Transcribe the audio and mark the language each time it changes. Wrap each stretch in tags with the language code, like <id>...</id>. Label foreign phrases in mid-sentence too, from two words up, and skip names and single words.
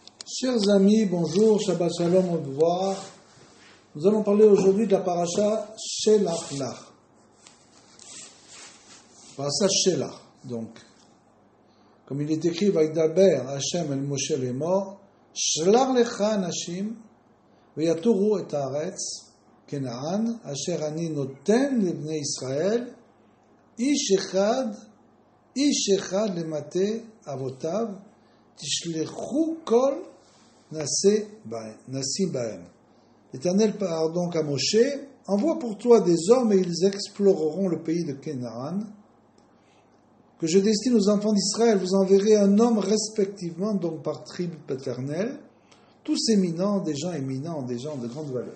<fr>Chers amis, bonjour,</fr> <he>שבת שלום,</he> <fr>au revoir. Nous allons parler aujourd'hui de la paracha Shelach Lach. Paracha Shelach, donc. Comme il est écrit,</fr> <he>וידבר ה' אל משה לאמר שלח לך אנשים ויתרו את הארץ כנען אשר אני נותן לבני ישראל איש אחד למטה אבותיו תשלחו כל נשיא בהם.</he> <fr>L'Éternel parle donc à Moshe, envoie pour toi des hommes et ils exploreront le pays de Canaan, que je destine aux enfants d'Israël. Vous enverrez un homme respectivement, donc par tribu paternelle, tous éminents, des gens éminents, des gens de grande valeur.</fr>